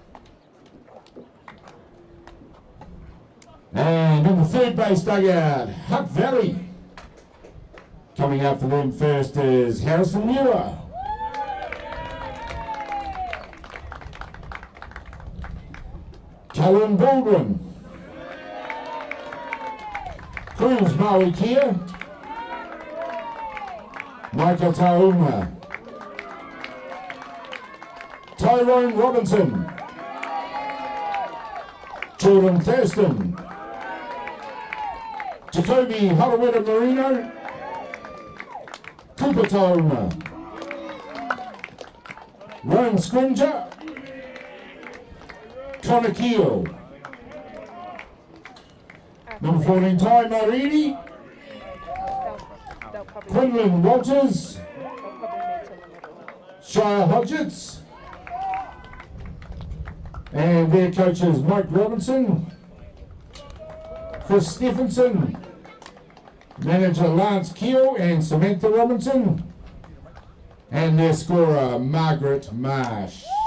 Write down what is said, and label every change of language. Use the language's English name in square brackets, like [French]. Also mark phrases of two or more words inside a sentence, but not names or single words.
[English] And in the third base dugout, Hutt Valley. Coming up for them first is Harrison Muir. Callum Baldwin. Cruz Maui Kia. Michael Tauma. Tyrone Robinson. Jordan Thurston. Jacoby Hollowetta Marino. Cooper Tauma. Ryan Scrimger. Connor Keel. Number 14, Ty Marini. Quinlan Walters. Shia Hodgetts. And their coaches Mike Robinson, Chris Stephenson, manager Lance Keel and Samantha Robinson, and their scorer Margaret Marsh.